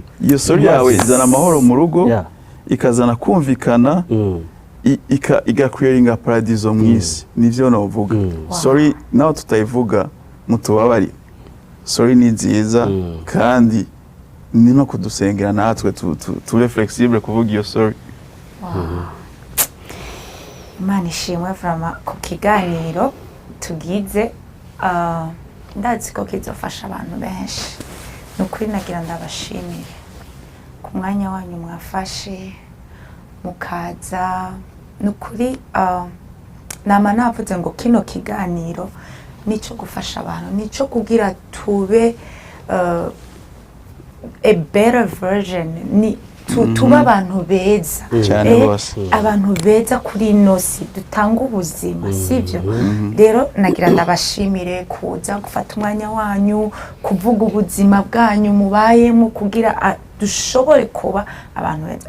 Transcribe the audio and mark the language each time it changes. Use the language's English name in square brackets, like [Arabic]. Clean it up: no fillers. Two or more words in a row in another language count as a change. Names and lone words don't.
[Rundi] Iyo sorry yawe izana amahoro mu rugo ikazana kumvikana igakwiringa paradizo mw'isi. Nivyo navuga. Sorry naho tutayivuga mutubabari. Sorry ni nziza kandi ni no kudusengera natwe tube flexible kuvuga iyo sorry. Imana ishimwe vraiment ku kiganiro tugize ndazi ko kizofasha abantu benshi. Nukuri nagira ndabashimire ku mwanya wanyu mwafashe mukaza. Nukuri nama navuze ngo kino kiganiro nico gufasha abantu nico kugira tube [English] a better version [Rundi] ni tuba abantu beza abantu beza kuri inosi dutanga ubuzima sivyo. Rero nagira ndabashimire kuza gufata umwanya wanyu kuvuga ubuzima bwanyu mubayemo kugira dushobore kuba abantu beza.